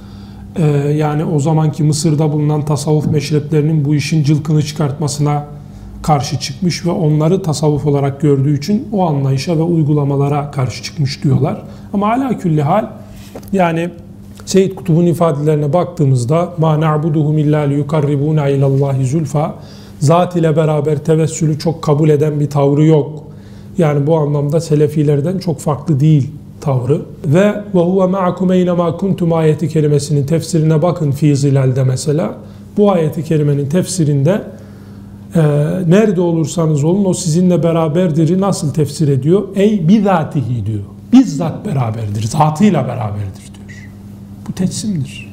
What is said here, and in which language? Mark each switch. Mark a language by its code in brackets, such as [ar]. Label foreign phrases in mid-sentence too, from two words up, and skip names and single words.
[tr] Yani o zamanki Mısır'da bulunan tasavvuf meşreplerinin bu işin cılkını çıkartmasına karşı çıkmış ve onları tasavvuf olarak gördüğü için o anlayışa ve uygulamalara karşı çıkmış diyorlar. Ama [ar] على كل حال [tr] yani Seyyid Kutub'un ifadelerine baktığımızda [ar] مَا نَعْبُدُهُمْ اِلَّا لِيُكَرِّبُونَ اِلَى اللّٰهِ زُلْفَى [tr] Zat ile beraber tevessülü çok kabul eden bir tavrı yok. Yani bu anlamda Selefilerden çok farklı değil tavrı. Ve [ar] وَهُوَ مَعَكُمْ اَيْنَمَا كُنْتُمْ [tr] ayeti kerimesinin tefsirine bakın Fî Zilal'de mesela. Bu ayeti kerimenin tefsirinde nerede olursanız olun o sizinle beraberdir'i nasıl tefsir ediyor? Ey bizatihi diyor. Bizzat beraberdir, zatıyla beraberdir diyor. Bu tetsimdir.